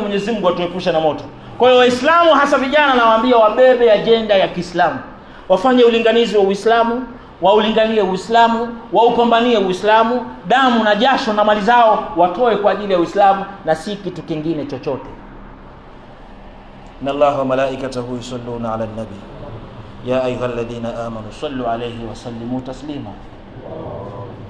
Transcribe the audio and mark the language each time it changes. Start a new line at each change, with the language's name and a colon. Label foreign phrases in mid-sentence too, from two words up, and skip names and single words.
Swahili: Mwenyezi Mungu atuepushe na moto. Kwa hiyo Waislamu hasa vijana nawaambia wabebe ajenda ya Kiislamu. Wafanye ulinganizi wa Uislamu, waulinganie Uislamu, waupambanie Uislamu, damu na jasho na mali zao watoe kwa ajili ya Uislamu na si kitu kingine chochote.
Arabic: إن الله وملائكته يصلون على النبي يا أيها الذين آمنوا صلوا عليه وسلموا تسليما.